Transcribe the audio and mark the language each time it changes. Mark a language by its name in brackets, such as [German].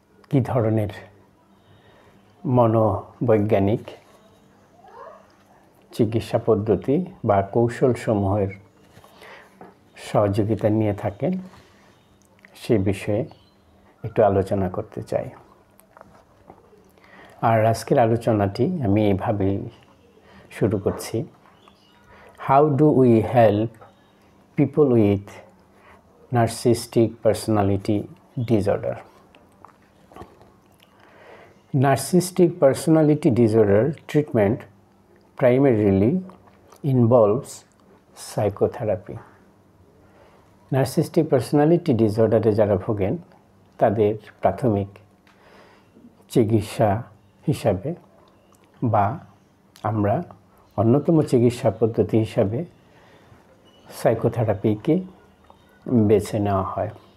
[Bangla] কী ধরনের মনোবৈজ্ঞানিক চিকিৎসা পদ্ধতি বা কৌশলসমূহের সহযোগিতা নিয়ে থাকেন সে বিষয়ে একটু আলোচনা করতে চাই। আর আজকের আলোচনাটি আমি এইভাবে শুরু করছি। [English] How do we help people with narcissistic personality disorder? Narcissistic personality disorder treatment primarily involves psychotherapy. [Bangla] Narcissistic personality ডিসঅর্ডারে যারা ভোগেন তাদের প্রাথমিক চিকিৎসা হিসাবে বা আমরা অন্যতম চিকিৎসা পদ্ধতি হিসাবে সাইকোথেরাপিকে বেছে নেওয়া হয়।